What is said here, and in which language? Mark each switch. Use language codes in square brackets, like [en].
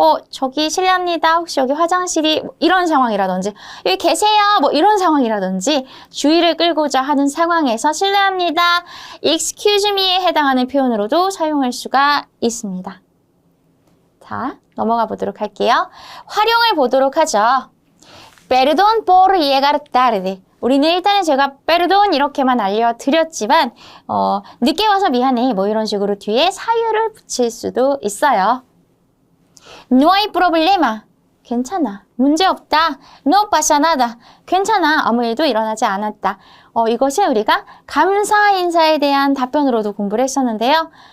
[ko] 저기 실례합니다. 혹시 여기 화장실이 이런 상황이라든지 여기 계세요. 뭐 이런 상황이라든지 주의를 끌고자 하는 상황에서 실례합니다. [en] excuse me [ko] 에 해당하는 표현으로도 사용할 수가 있습니다. 자, 넘어가 보도록 할게요. 활용을 보도록 하죠. [es] Perdón por llegar tarde. [ko] 우리는 일단은 제가 perdón 이렇게만 알려드렸지만 늦게 와서 미안해 뭐 이런 식으로 뒤에 사유를 붙일 수도 있어요. [es] No hay problema. [ko] 괜찮아. 문제없다. [es] No pasa nada. [ko] 괜찮아. 아무 일도 일어나지 않았다. 이것은 우리가 감사 인사에 대한 답변으로도 공부를 했었는데요.